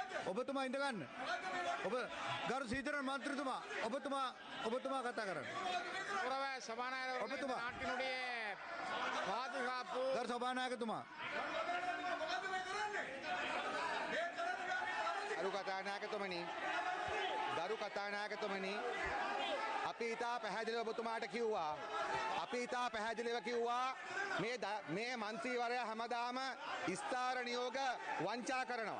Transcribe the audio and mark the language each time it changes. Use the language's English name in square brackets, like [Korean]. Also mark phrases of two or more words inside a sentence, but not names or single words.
[Sinhala] ඔබතුමා ඉඳ ගන්න. ඔබ ගරු සීතරන් මන්ත්‍රීතුමා ඔබතුමා කතා කරන්න. [Tamil] கௌரவ சபாநாயகர் [Sinhala] ඔබතුමා [Tamil] நாட்டினுடைய பாதுகாப்பு [Sinhala] ගරු සභානායකතුමා දරු කතානායකතුමනි අපි ඉතා පැහැදිලිව ඔබතුමාට කිව්වා. අපි ඉතා පැහැදිලිව කිව්වා මේ මන්ත්‍රීවරයා හැමදාම ස්ථාර නියෝග වංචා කරනවා.